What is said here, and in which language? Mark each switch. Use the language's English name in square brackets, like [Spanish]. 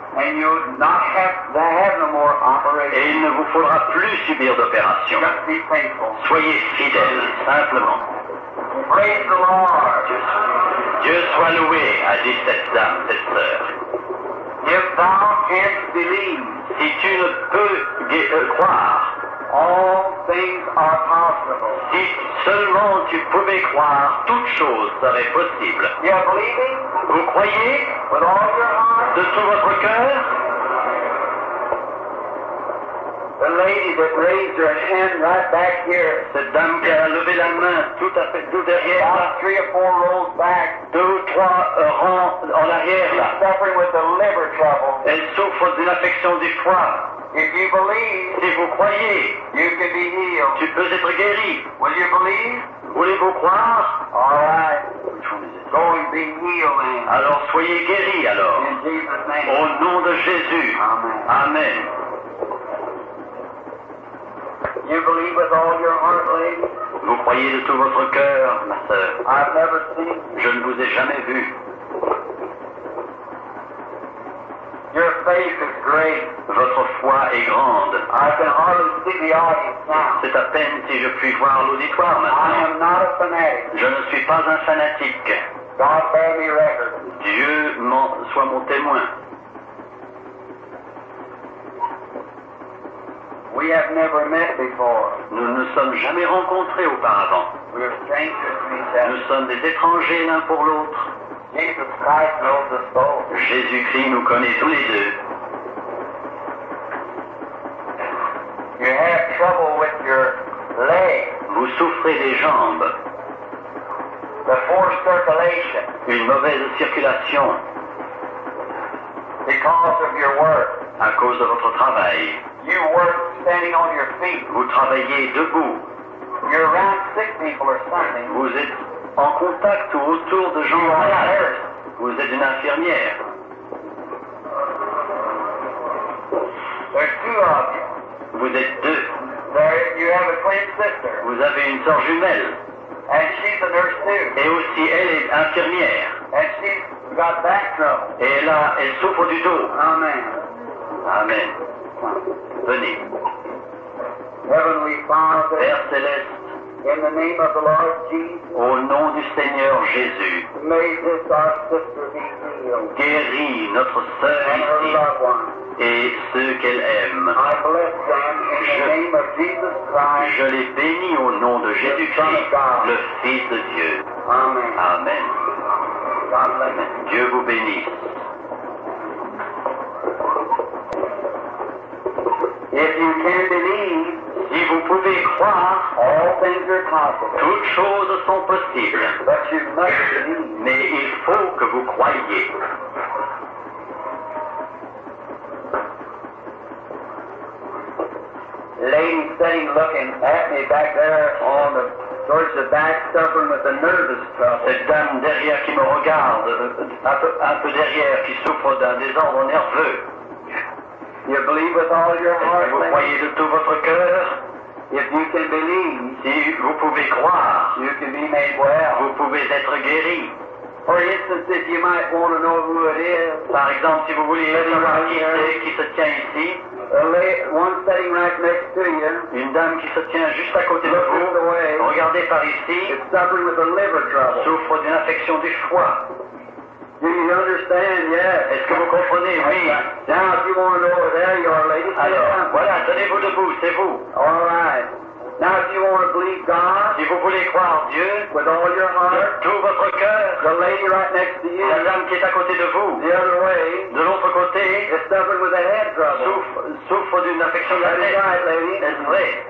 [English] and you'll not have to have no more [French] et [English] operation. [French] il ne vous faudra plus subir d'opération. [English] Just be faithful. [French] Soyez fidèles, simplement. [English] Praise the Lord. [French] Dieu soit loué, a dit cette dame, cette sœur. [English] If thou canst believe, [French] si tu ne peux croire, [English] all things are possible. [French] Si seulement tu pouvais croire, toute chose serait possible. [English] You are believing? [French] Vous croyez? [English] With all your heart? [French] De tout votre cœur? [English] The lady that raised her hand right back here. [French] Cette dame qui a levé la main tout à fait tout derrière là. [English] 3 or 4 rows back. [French] 2 ou 3 rangs en arrière là. [English] She's suffering with the liver trouble. [French] Elle souffre d'une affection du foie. [English] If you believe, [French] si vous croyez, [English] you can be healed. [French] Tu peux être guéri. [English] Will you believe? [French] Voulez-vous croire? [English] All right. Go and be healed. [French] Alors soyez guéris alors. [English] In Jesus' name. [French] Au nom de Jésus. Amen. Amen. [English] You believe with all your heart, lady? [French] Vous croyez de tout votre cœur, ma sœur. [English] I've never seen. [French] Je ne vous ai jamais vu. [English] Your faith is great. [French] Votre foi est grande. [English] I can hardly see the audience now. [French] C'est à peine si je puis voir l'auditoire maintenant. [English] I am not a fanatic. [French] Je ne suis pas un fanatique. [English] God bear me record. [French] Dieu soit mon témoin. [English] We have never met before. [French] Nous ne nous sommes jamais rencontrés auparavant. [English] We are strangers to each other. [French] Nous sommes des étrangers l'un pour l'autre. [English] Jesus Christ knows us both. [French] Jésus-Christ nous connaît tous les deux. [English] You have trouble with your legs. [French] Vous souffrez des jambes. [English] The poor circulation. [French] Une mauvaise circulation. [English] Because of your work. [French] À cause de votre travail. [English] You work standing on your feet. [French] Vous travaillez debout. [English] You're around sick people or something. [French] Vous êtes en contact ou autour de gens malades. Vous êtes une infirmière. [English] There's 2 of you. [French] Vous êtes 2. [English] There you have a twin sister. [French] Vous avez une sœur jumelle. [English] And she's a nurse too. [French] Et aussi elle est infirmière. [English] And she's got back trouble. [French] Et elle souffre du dos. Amen. Amen. Venez. [English] Heavenly Father, [French] Père céleste, [English] in the name of the Lord Jesus, [French] au nom du Seigneur Jésus, [English] may this our sister be healed. [French] Guéris notre sœur ici et ceux qu'elle aime. [English] I bless them in the name of Jesus Christ. [French] Je les bénis au nom de Jésus-Christ, le Fils de Dieu. Amen. Amen. Amen. Dieu vous bénisse. [English] If you can believe, [French] si vous pouvez croire, [English] all things are possible. [French] Toutes choses sont possibles. [English] But you must believe. [French] Mais il faut que vous croyiez. [English] Lady sitting looking at me back there on the towards the back, suffering with a nervous trouble. [French] Cette dame derrière qui me regarde, un peu derrière, qui souffre d'un désordre nerveux. [English] You believe with all your heart. [French] Vous croyez de tout votre cœur. [English] If you can believe, [French] si vous pouvez croire, [English] you can be made well. [French] Vous pouvez être guéri. [English] For instance, if you might want to know who it is. [French] Par exemple, si vous voulez savoir qui se tient ici. [English] One sitting right next to you. [French] Une dame qui se tient juste à côté de vous. Regardez par ici. [English] It's suffering with a liver trouble. [French] Souffre d'une affection du foie. [English] Do you understand? Yes. [French] Est-ce que vous comprenez? Oui. [English] Now, if you want to know where there you are, ladies. [French] Alors, voilà, tenez-vous debout, c'est vous. [English] All right. Now, if you want to believe God, [French] si vous voulez croire Dieu, [English] with all your heart, [French] de tout votre cœur, [English] the lady right next to you, [French] la dame qui est à côté de vous, [English] the other way, [French] de l'autre côté, [English] is suffering with a head trouble, [French] souffre d'une affection de la tête. [English] Right, lady. [French] Est-ce vrai?